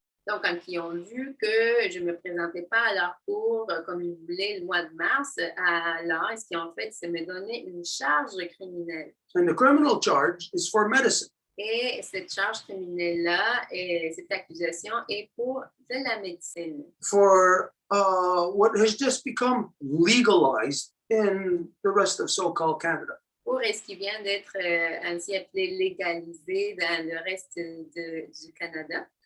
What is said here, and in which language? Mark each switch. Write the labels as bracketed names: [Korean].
[French] Donc, quand ils ont vu que je ne me présentais pas à leur cours comme ils voulaient le mois de mars, alors ce qu'ils ont fait, c'est me donner une charge criminelle. [English] And the criminal charge is for medicine. [French] Et cette charge criminelle-là, et cette accusation est pour de la médecine. [English] For what has just become legalized in the rest of so-called Canada. [French] Pour ce qui vient d'être ainsi appelé légalisé dans le reste du Canada.